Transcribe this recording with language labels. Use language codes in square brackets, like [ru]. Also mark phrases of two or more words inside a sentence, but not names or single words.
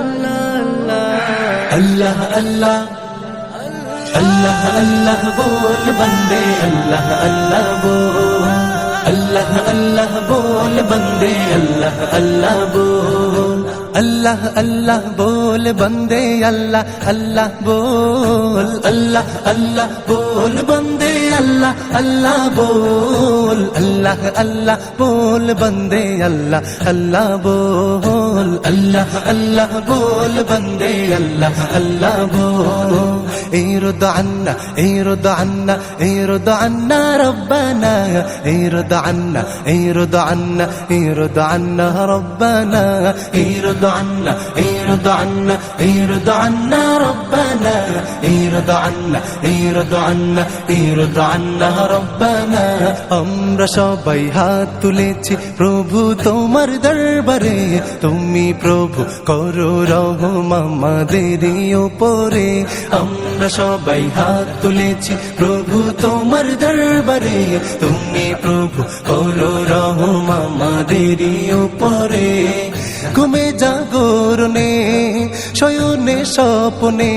[hi] আল্লাহ আল্লাহ আল্লাহ আল্লাহ बोल बंदे अल्लाह अल्लाह बोल अल्लाह अल्लाह बोल बंदे अल्लाह अल्लाह बोल अल्लाह अल्लाह बोल बंदे अल्लाह अल्लाह बोल अल्लाह अल्लाह बोल बंदे अल्लाह अल्लाह बोल अल्लाह अल्लाह बोल बंदे अल्लाह अल्लाह बोल अल्लाह अल्लाह बोल बंदे अल्लाह अल्लाह बोल [ar] ارض عنا ارض عنا ارض عنا ربنا ارض عنا ارض عنا ارض عنا ربنا ارض عنا ارض عنا ارض عنا ربنا ارض عنا ارض عنا ارض عنا ربنا [bn] আমরা সবাই হাত তুলেছি প্রভু তোমার দরবারে তুমি প্রভু করো রহম আমাদের উপরে আমরা সবাই হাত তুলেছি প্রভু তোমার দরবারে তুমি প্রভু করো রহম আমাদের উপরে ঘুমে জাগরণে শয়নে স্বপ্নে